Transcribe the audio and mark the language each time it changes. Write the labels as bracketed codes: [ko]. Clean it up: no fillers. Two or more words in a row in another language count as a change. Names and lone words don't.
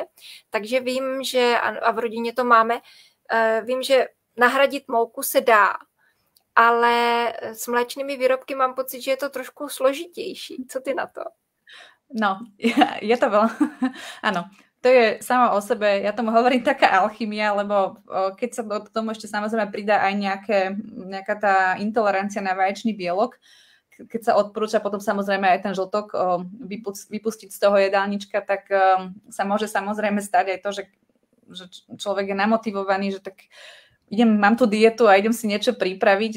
[cs] Takže vím, že a v rodině to máme, vím, že nahradit mouku se dá, ale s mléčnými výrobky mám pocit, že je to trošku složitější. Co ty na to? [sk] No, je to veľa. Áno, to je sama o sebe, ja tomu hovorím taká alchymia, lebo keď sa k tomu ešte samozrejme pridá aj nejaká tá intolerancia na vaječný bielok, keď sa odporúča potom samozrejme aj ten žltok vypustiť z toho jedálnička, tak sa môže samozrejme stať aj to, že človek je namotivovaný, že tak mám tu dietu a idem si niečo pripraviť.